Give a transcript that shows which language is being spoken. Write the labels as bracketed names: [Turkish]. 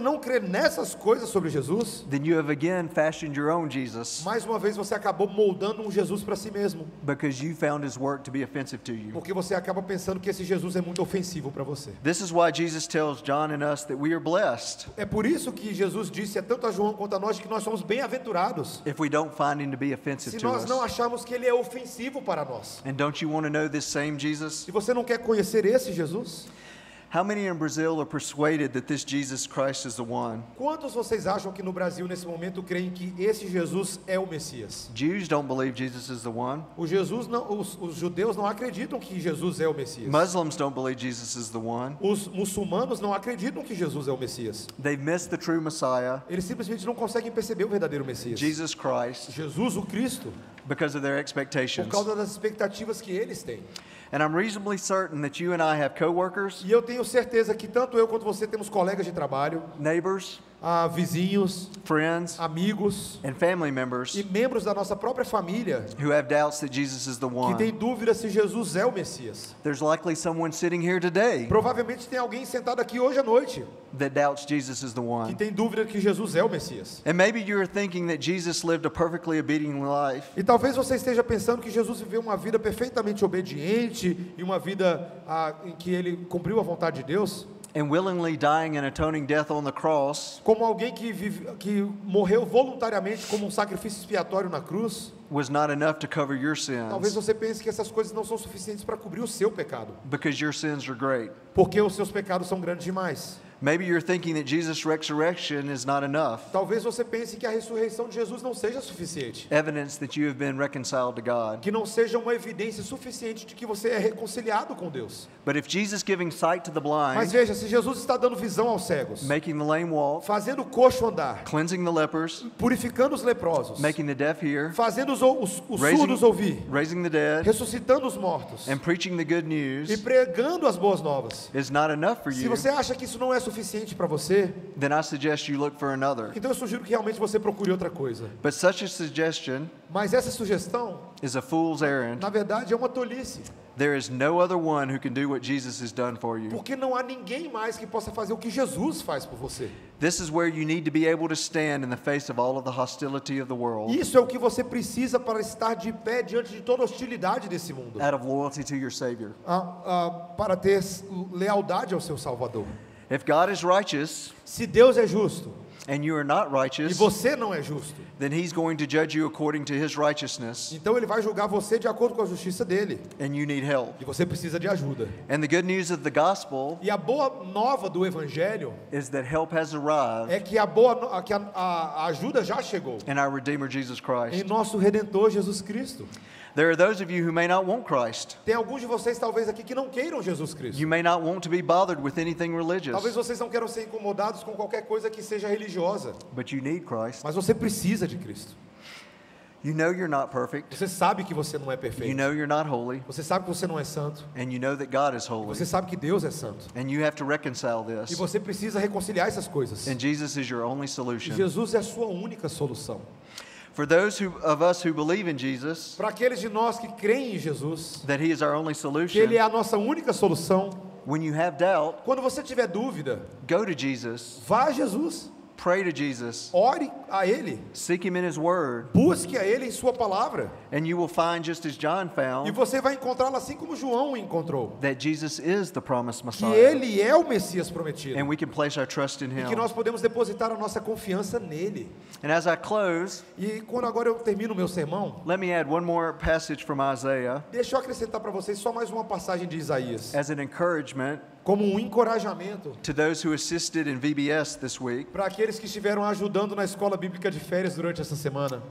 [Portuguese] não crê nessas coisas sobre Jesus, [English] then you have again fashioned your own Jesus [Portuguese] mais uma vez você acabou moldando um Jesus para si mesmo, [English] because you found his work to be offensive to you. [Portuguese] porque você acaba pensando que esse Jesus é muito ofensivo para você. [English] This is why Jesus tells John and us that we are blessed [Portuguese] É por isso que Jesus disse a tanto a João quanto a nós que nós somos bem-aventurados [English] if we don't find him to be offensive [Portuguese] se [English] to [Portuguese] nós não [English] us. [Portuguese] acharmos que ele é ofensivo para nós. [English] And don't you want to know this same Jesus? [Portuguese] Se você não quer conhecer esse Jesus, [English] How many in Brazil are persuaded that this Jesus Christ is the one? [Portuguese] quantos vocês acham que no Brasil nesse momento creem que esse Jesus é o Messias? [English] Jews don't believe Jesus is the one. [Portuguese] Os judeus não acreditam que Jesus é o Messias. [English] Muslims don't believe Jesus is the one. [Portuguese] Os muçulmanos não acreditam que Jesus é o Messias. [English] They've missed the true Messiah, [Portuguese] Eles simplesmente não conseguem perceber o verdadeiro Messias. [English] Jesus Christ, [Portuguese] Jesus, o Cristo, [English] because of their [Portuguese] por [English] expectations. [Portuguese] causa das expectativas que eles têm. [English] And I'm reasonably certain that you and I have coworkers, [Portuguese] E eu tenho certeza que tanto eu quanto você temos colegas de trabalho, [English] neighbors, [Portuguese] vizinhos, [English] friends, [Portuguese] amigos [English] and family [Portuguese] e [English] members [Portuguese] membros da nossa própria família [English] who have doubts that Jesus is the [Portuguese] que têm [English] one. [Portuguese] dúvida se Jesus é o Messias. [English] There's likely someone sitting here today [Portuguese] Provavelmente tem alguém sentado aqui hoje à noite [English] that doubts Jesus is the [Portuguese] que [English] one. [Portuguese] tem dúvida que Jesus é o Messias. [English] And maybe you're thinking that Jesus lived a perfectly obedient life, [Portuguese] E talvez você esteja pensando que Jesus viveu uma vida perfeitamente obediente e uma vida em que ele cumpriu a vontade de Deus, [English] and willingly dying an atoning death on the cross [Portuguese] como alguém que morreu voluntariamente como um sacrifício expiatório na cruz. [English] was not enough to cover your [Portuguese] Talvez [English] sins [Portuguese] você pense que essas coisas não são suficientes para cobrir o seu pecado, [English] because your sins are great. [Portuguese] porque os seus pecados são grandes demais. [English] Maybe you're thinking that Jesus' resurrection is not enough, [Portuguese] Talvez você pense que a ressurreição de Jesus não seja suficiente, [English] evidence that you have been reconciled to God. [Portuguese] que não seja uma evidência suficiente de que você é reconciliado com Deus. [English] But if Jesus giving sight to the [Portuguese] Mas veja, se Jesus está dando visão aos cegos, [English] making the lame walk, [Portuguese] fazendo o coxo andar, [English] cleansing the lepers, [Portuguese] purificando os leprosos, [English] making the deaf hear, [Portuguese] fazendo os surdos ouvir, [English] raising the dead, [Portuguese] ressuscitando os mortos [English] and preaching the good [Portuguese] e [English] news [Portuguese] pregando as boas novas. [English] is not enough for [Portuguese] Se [English] you, [Portuguese] você acha que isso não é suficiente para você, [English] then I suggest you look for another. [Portuguese] então eu sugiro que realmente você procure outra coisa. [English] But such a suggestion [Portuguese] Mas essa sugestão, [English] is a fool's errand. [Portuguese] na verdade, é uma tolice, [English] There is no other one who can do what Jesus has done for you. [Portuguese] porque não há ninguém mais que possa fazer o que Jesus faz por você. [English] This is where you need to be able to stand in the face of all of the hostility of the world, [Portuguese] Isso é o que você precisa para estar de pé diante de toda a hostilidade desse mundo, [English] out of loyalty to your Savior. [Portuguese] para ter lealdade ao seu Salvador. [English] If God is righteous [Portuguese] Se Deus é justo [English] and you are not [Portuguese] e [English] righteous, [Portuguese] você não é justo, [English] then He's going to judge you according to His righteousness, [Portuguese] então Ele vai julgar você de acordo com a justiça dele, [English] and you need help. [Portuguese] e você precisa de ajuda. [English] And the good news of the gospel [Portuguese] E a boa nova do Evangelho [English] is that help has arrived [Portuguese] é que a ajuda já chegou [English] in our Redeemer Jesus [Portuguese] em [English] Christ. [Portuguese] nosso Redentor Jesus Cristo. [English] There are those of you who may not want Christ. [Portuguese] Tem alguns de vocês talvez aqui que não queiram Jesus Cristo. [English] You may not want to be bothered with anything religious, [Portuguese] Talvez vocês não queiram ser incomodados com qualquer coisa que seja religiosa, [English] but you need Christ. [Portuguese] mas você precisa de Cristo. [English] You know you're not perfect. [Portuguese] Você sabe que você não é [English] You [Portuguese] perfeito. [English] know you're not holy. [Portuguese] Você sabe que você não é santo. [English] And you know that God is holy. [Portuguese] Você sabe que Deus é santo. [English] And you have to reconcile [Portuguese] E [English] this. [Portuguese] você precisa reconciliar essas coisas. [English] And Jesus is your only [Portuguese] E [English] solution. [Portuguese] Jesus é a sua única solução. [English] For those of us who believe in Jesus, [Portuguese] Para aqueles de nós que creem em Jesus, [English] that He is our only [Portuguese] que [English] solution, [Portuguese] Ele é a nossa única solução, [English] when you have doubt, [Portuguese] quando você tiver dúvida, [English] go to Jesus. [Portuguese] vá a Jesus. [English] Pray to Jesus. [Portuguese] Ore a Ele. [English] Seek Him in His Word. [Portuguese] Busque a Ele em sua palavra. [English] And you will find, just as John [Portuguese] E [English] found, [Portuguese] você vai encontrá-lo assim como João o encontrou. [English] that Jesus is the promised [Portuguese] Que [English] Messiah. [Portuguese] Ele é o Messias prometido. [English] And we can place our trust in [Portuguese] E que [English] Him. [Portuguese] nós podemos depositar a nossa confiança nele. [English] And as I close, [Portuguese] E quando agora eu termino o meu sermão, [English] let me add one more passage from Isaiah [Portuguese] deixa eu acrescentar para vocês só mais uma passagem de Isaías, [English] as an encouragement [Portuguese] como um encorajamento [English] to those who assisted in VBS this week [Portuguese] para aqueles que estiveram ajudando na escola bíblica de férias durante essa semana.